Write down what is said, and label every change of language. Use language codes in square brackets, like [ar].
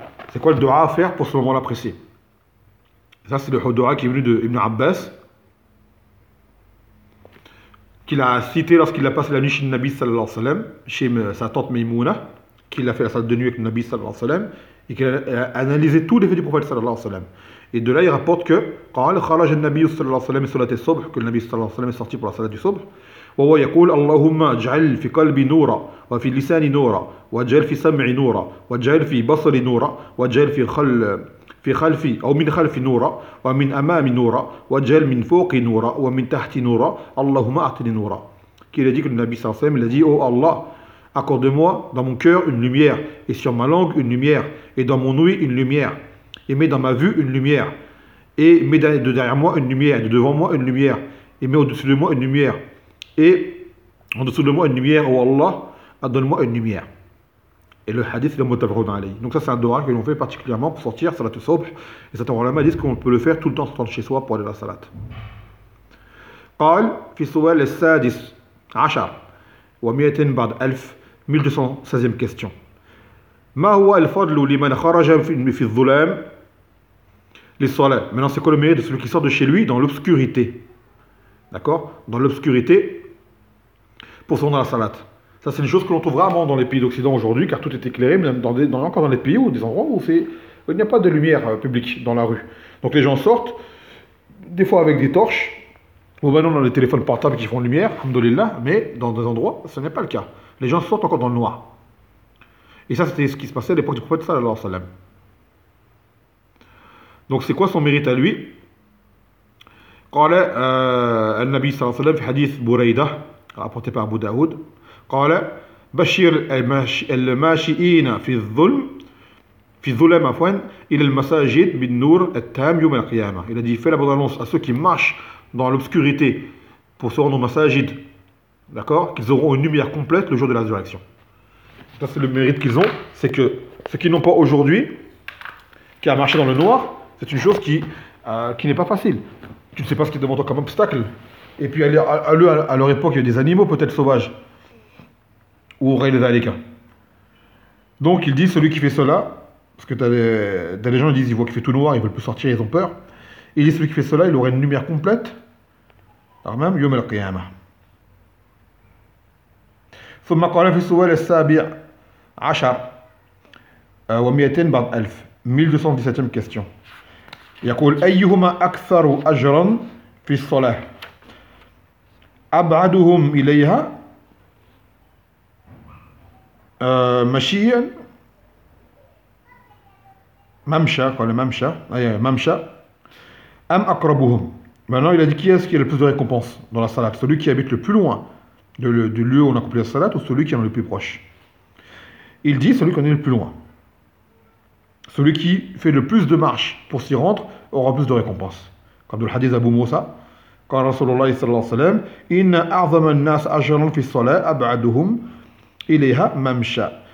[fr] C'est quoi le dua à faire pour ce moment-là précis? Ça, c'est le dua qui est venu de Ibn Abbas, qu'il a cité lorsqu'il a passé la nuit chez le Nabi sallallahu alayhi wa sallam, chez sa tante Maymouna, qu'il a fait la salat de nuit avec le Nabi sallallahu alayhi wa sallam, et qu'il a analysé tous les faits du prophète sallallahu alayhi wa sallam. Et de là, il rapporte que [ar] قال خرج النبي صلى الله عليه وسلم صلاة الصبح, [fr] que le Nabi صلى الله عليه وسلم est sorti pour la salat du subh. [ar] وهو يقول اللهم اجعل في قلبي نورا وفي لساني نورا واجعل في سمعي نورا واجعل في بصري نورا واجعل في خلفي او من خلفي نورا ومن امامي نورا واجعل من فوقي نورا ومن تحتي نورا اللهم اعطني نورا. [fr] Qui a dit que le Nabi صلى الله عليه وسلم, il a dit oh Allah, accorde-moi dans mon cœur une lumière, et sur ma langue une lumière, et dans mon ouïe une lumière, et mets dans ma vue une lumière, et mets de derrière moi une lumière, de devant moi une lumière, et mets au-dessus de moi une lumière, et en dessous de moi une lumière, oh Allah, donne-moi une lumière. Et le hadith est le mutawarrid alayhi. Donc ça c'est un dua que l'on fait particulièrement pour sortir salat al-subh, et certains ulama disent qu'on peut le faire tout le temps sortant de chez soi pour aller à la salat. [ar] قال في سؤال السادس عشر ومئة بعد ألف [fr] 1216e question. [ar] ما هو الفضل لمن خرج في الظلام للصلاة. [fr] Maintenant, c'est quoi le mérite de celui qui sort de chez lui dans l'obscurité, d'accord, dans l'obscurité, pour se rendre à la salat? Ça, c'est une chose que l'on trouve rarement dans les pays d'Occident aujourd'hui, car tout est éclairé, même encore dans les pays ou des endroits où il n'y a pas de lumière publique dans la rue. Donc les gens sortent, des fois avec des torches, ou maintenant dans les téléphones portables qui font lumière, alhamdoulilah, mais dans des endroits, ce n'est pas le cas. Les gens sortent encore dans le noir. Et ça, c'était ce qui se passait à l'époque du prophète sallallahu alayhi wa sallam. Donc, c'est quoi son mérite à lui? [ar] قال النبي صلى الله عليه وسلم في حديث بوريدة [fr] rapporté par Abu Daoud. [ar] قال بشير الماشيين في الظلم في الظلام عفوا إلى المساجد بالنور التام يوم القيامة. [fr] Il a dit, fais la bonne annonce à ceux qui marchent dans l'obscurité pour se rendre au masajid. D'accord? Qu'ils auront une lumière complète le jour de la résurrection. Ça, c'est le mérite qu'ils ont. C'est que ce qu'ils n'ont pas aujourd'hui, qui a marché dans le noir, c'est une chose qui n'est pas facile. Tu ne sais pas ce qui est devant toi comme obstacle. Et puis, à leur époque, il y a des animaux peut-être sauvages. Ou Ray les Alika. Donc, il dit, celui qui fait cela, parce que t'as des gens, ils disent, ils voient qu'il fait tout noir, ils veulent plus sortir, ils ont peur. Il dit, celui qui fait cela, il aurait une lumière complète [ar] تمام يوم القيامة. ثم قال في السؤال السابع عشر ومئتين بعد ألف [fr] 1217 question. [ar] يقول أيهما أكثر أجرا في الصلاة أبعدهم إليها مشيا ممشى قال ممشى أي ممشى أم أقربهم. [fr] Maintenant, il a dit qui est-ce qui a le plus de récompense dans la salat, celui qui habite le plus loin du lieu où on a accompli la salat ou celui qui en est le plus proche. Il dit celui qui en est le plus loin. Celui qui fait le plus de marches pour s'y rendre aura plus de récompense. Comme dans le hadith d'Abu Moussa, quand Rasulullah sallallahu alayhi wa sallam, « [ar] Inna a'zama an-nas ajran fi salat ab'aduhum ilayha mamsha.